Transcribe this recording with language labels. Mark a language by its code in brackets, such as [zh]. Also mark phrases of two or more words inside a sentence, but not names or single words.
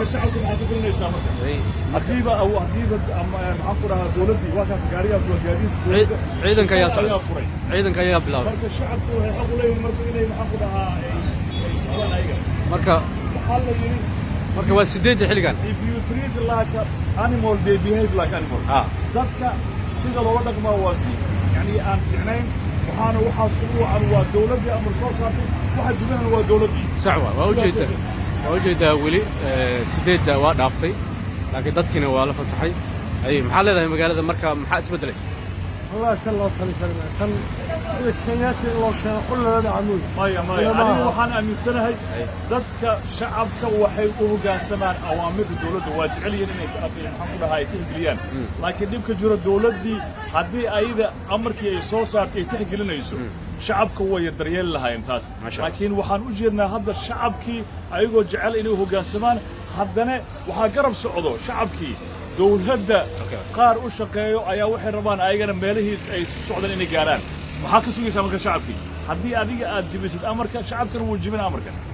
[so] shacabka waxaa ku filanaysaa marka hadiiba maxaan ku dhahaa dawladdii waa kaas gaarigaas waa gaadiidka ciidanka ayaa socday furay ciidanka ayaa bilaabay marka shacabku waxay xaq u leeyihiin marka inay maxaan ku dhahaa ay socdaan ayaga marka waxaa la yidhi marka waa 8 xilligan [en] if you treat like an animal they behave like animal [so] dadka sida loo dhaqmaa waa si yani aan fiicnayn waxaana waxaas ugu wacan waa dawladdii amar soo saartay waxa jibinana waa dawladdii sax waa ujeedaa weli 8 waa dhaaftay laakiin dadkiina waa la fasaxay ay maxaa leedahay magaalada marka maxaa isbedelay [ar] والله كله طريق كان الكينات اللي كان كل هذا عمود [so] أنا waxaan aaminsanahay dadka shacabka waxay u hoggaansamaan awaamirta dawladda waa jecel yihiin inay maxaan ku dhahaa ay tixgeliyaan laakiin dhibka jiro dawladdii haddii ayada amarkii ay soo saartay ay tixgelinayso shacabka way daryeel lahaayeen taas laakiin waxaan u jeednaa hadda shacabkii ayagoo jecel inay u hoggaansamaan haddana waxaa garab socdo shacabkii dawladda qaar u shaqeeyo ayaa waxay rabaan ayagana meelihii ay socdaan inay gaaraan waxaa ka sugaysaa marka shacabkii haddii adiga aad jibisid amarka shacabkana wuu jibin amarka